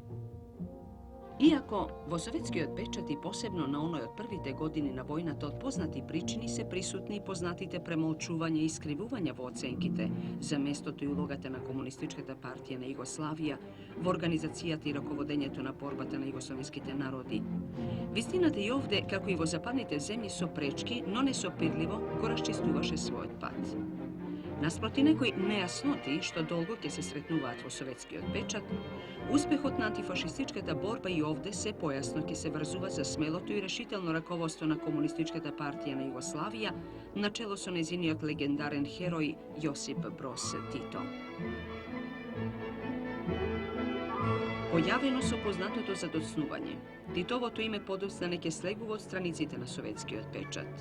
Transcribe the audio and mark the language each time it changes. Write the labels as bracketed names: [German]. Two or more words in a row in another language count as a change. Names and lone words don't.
[Macedonian] Иако во советскиот печат и посебно на оној од првите години на војната од познати причини се присутни и познатите премолчување и искривувања во оценките за местото и улогата на Комунистичката партија на Југославија во организацијата и раководењето на борбата на југословенските народи. Вистината и овде, како и во западните земји со пречки, но несопирливо, го расчистуваше својот пат. Наспроти некој нејасноти, што долго ќе се сретнуваат во советскиот печат, успехот на антифашистичката борба и овде се појасно ќе се врзува за смелото и решително раководство на Комунистичката партија на Југославија, начело со незиниот легендарен херој Јосип Броз Тито. Појавено со познатото задоцнување, Титовото име подоцна не ќе слегува од страниците на советскиот печат.